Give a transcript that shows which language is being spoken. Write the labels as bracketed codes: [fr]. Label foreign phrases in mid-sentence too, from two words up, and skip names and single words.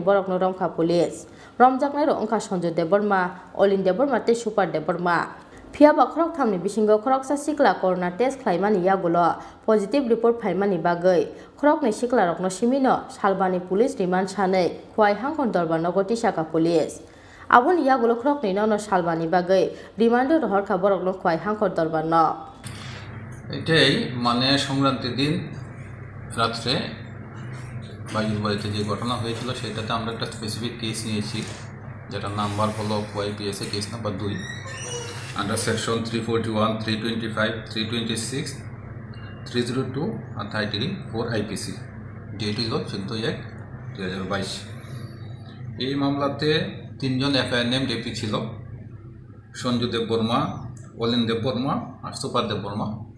[trp] borokno romkha police romjaknai ro ongkha Sanjay Deborma Olin Deborma te Super Deborma Fiaba khorok thamni bisingo khoroksa sikla [en] corona test [trp] khlaimani yagulo [en] positive report [trp] phaimani bagai khorokni siklarokno simino salbani [en] police remand [trp] sanai khwai hangkon dorbar nogoti saka police aboni yagulo khorokni nono salbani bagai remand rohorkha borokno khwai hangkon dorbar no [bn] এটাই মানে সংক্রান্তির দিন রাত্রে বাইরের বাড়িতে যে ঘটনা হয়েছিল সেটাতে আমরা একটা [en] specific case [bn] নিয়েছি যেটার নাম্বার হলো [en] YPSA case number 2 under section 341 325 326 302 [bn] আর 34 আইপিসি ডেট হল 14/1/2022 এই মামলাতে তিনজন [en] FIR name [bn] ডেপি ছিল সঞ্জু দেববর্মা অলিন দেববর্মা আর সুপার দেববর্মা